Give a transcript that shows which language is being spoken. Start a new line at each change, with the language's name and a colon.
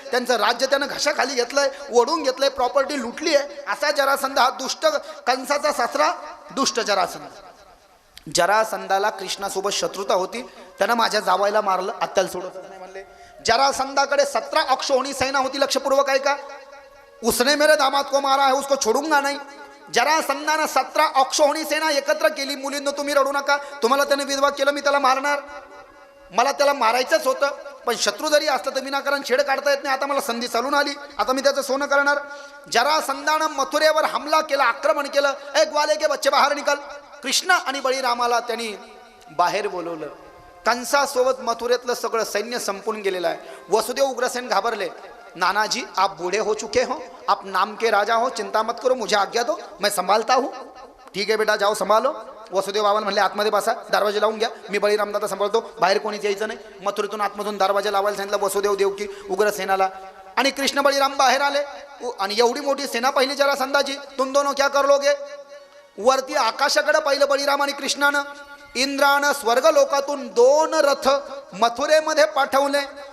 Marathi: त्यांचं राज्य त्यानं घशाखाली घेतलंय, ओढून घेतलंय, प्रॉपर्टी लुटली आहे. असा जरासंध हा दुष्ट कंसाचा सासरा दुष्ट जरासंध. जरासंधाला कृष्णासोबत शत्रुता होती. त्यानं माझ्या जावायला मारलं. आत्याला सोडत नाही म्हणले. जरासंधाकडे 17 अक्षौहिणी सेना होती. लक्षपूर्वक आहे का?
Hindi: उसने मेरे दामाद को मारा है उसको छोडूंगा नहीं.
Marathi: जरासंधानं 17 अक्षौहिणी सेना एकत्र केली. मुलींनो तुम्ही रडू नका. तुम्हाला त्याने विधवा केलं मी त्याला मारणार. मला त्याला मारायचंच होतं पण शत्रू जरी असलं तर विनाकारण छेड काढता येत नाही. आता मला संधी चालून आली. आता मी त्याचं सोनं करणार. जरासंधानं मथुरेवर हमला केला, आक्रमण केलं.
Hindi: ए ग्वाले के बच्चे
Marathi: बाहेर निकाल. कृष्ण आणि बळीरामाला त्यांनी बाहेर बोलवलं. कंसासोबत मथुरेतलं सगळं सैन्य संपून गेलेलं आहे. वसुदेव उग्रसेन घाबरले.
Hindi: नानाजी आप बूढ़े हो चुके हो, आप नाम के राजा हो, चिंता मत करो, मुझे आज्ञा दो, मैं संभालता हूँ.
Marathi: ठीक आहे
Hindi: बेटा जाओ संभालो.
Marathi: वसुदेव बाबांना म्हणले आतमध्ये बसा, दरवाजे लावून घ्या, मी बळीराम दादा सांभाळतो, बाहेर कोणीच यायचं नाही. मथुरेतून आतमधून दरवाजा लावायला सांगितलं वसुदेव देवकी उग्रसेनाला. आणि कृष्ण बळीराम बाहेर आले. आणि एवढी मोठी सेना पाहिली जरासंधाची.
Hindi: तुम दोनों क्या कर लोगे.
Marathi: वरती आकाशाकडे पाहिलं बळीराम आणि कृष्णानं. इंद्रानं स्वर्ग लोकातून 2 रथ मथुरेमध्ये पाठवले.